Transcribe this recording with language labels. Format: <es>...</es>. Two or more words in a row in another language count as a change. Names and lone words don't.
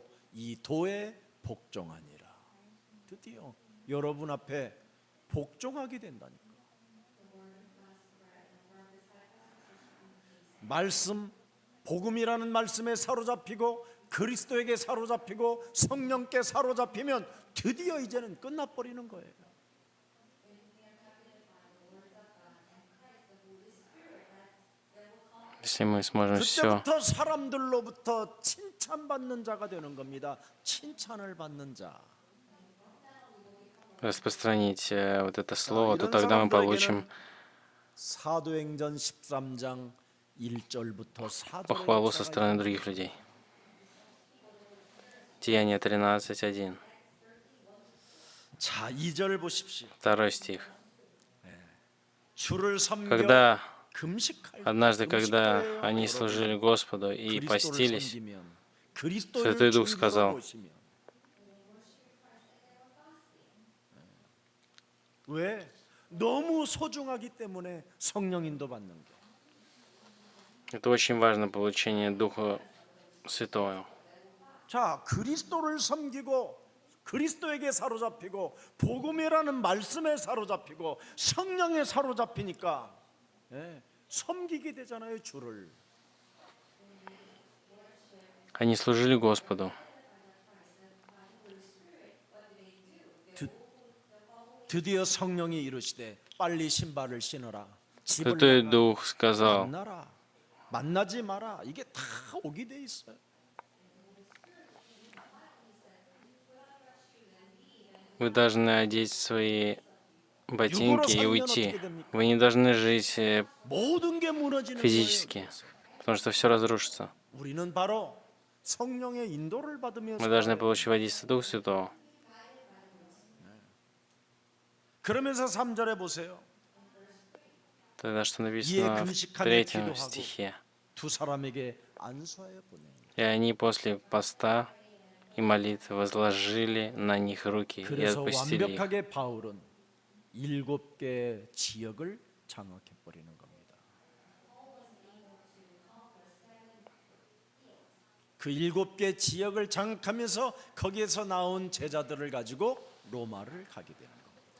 <ko>이 도에 복종하니라. 드디어 여러분 앞에 복종하게 된다니까. 말씀, 복음이라는 말씀에 사로잡히고 그리스도에게 사로잡히고 성령께 사로잡히면 드디어 이제는 끝나버리는 거예요.</ko> <ru>Если мы сможем все</ru> <ko>그때부터 사람들로부터 칭찬받는 자가 되는 겁니다. 칭찬을 받는 자.</ko> <ru>распространить вот это слово, то тогда мы получим</ru> <ko>사도행전 13장 1절부터 4절의</ko> <ru>похвалу со стороны других людей. Деяние 13:1.</ru> <ko>자, 2절 보십시오.</ko> <ru>2 стих.</ru> <ko>주를 섬겨</ko> <ru>Когда</ru> <ko>금식할</ko> <ru>однажды,</ru> <ko>때,</ko> <ru>когда</ru> <ko>금식할</ko> <ru>они</ru> <ko>때에</ko> <ru>служили Господу и</ru> <ko>그리스도를</ko> <ru>постились,</ru> <ko>섬기면, 그리스도를</ko> <ru>Святой Дух</ru> <ko>중심으로</ko> <ru>сказал,</ru> <ko>모시면. 왜? 너무 소중하기 때문에 성령 인도 받는 거.</ko> <ru>это очень важно, получение Духа Святого.</ru> <ko>자, 그리스도를 섬기고 그리스도에게 사로잡히고 복음이라는 말씀에 사로잡히고 성령에 사로잡히니까 섬기게 되잖아요, 주를.</ko> <ru>Они служили Господу.</ru> <ko>드디어 성령이 이르시되 빨리 신발을 신어라. 집을</ko> <ru>Святой</ru> <ko>나가</ko> <ru>Дух сказал,</ru> <ko>만나라. 만나지 마라. 이게 다 오게 돼 있어요.</ko> <ru>вы должны одеть свои ботинки и уйти. Вы не должны жить</ru> <ko>모든 게 무너지는</ko> <ru>физически,</ru> <ko>거예요.</ko> <ru>потому что все разрушится.</ru> <ko>우리는 바로 성령의 인도를 받으면서</ko> <ru>Мы должны получить водительство Духа Святого.</ru> <ko>그러면서 3절에 보세요.</ko> <ru>Тогда что написано в 3 стихе.</ru> <ko>두 사람에게 안수하여 보내니.</ko> <ru>И они после поста и молитвы возложили на них руки и</ru> <ko>그래서</ko> <ru>отпустили их.</ru> <ko>완벽하게 바울은 7개 지역을 장악해 버리는 겁니다. 그 7개 지역을 장악하면서 거기에서 나온 제자들을 가지고 로마를 가게 되는 겁니다.</ko>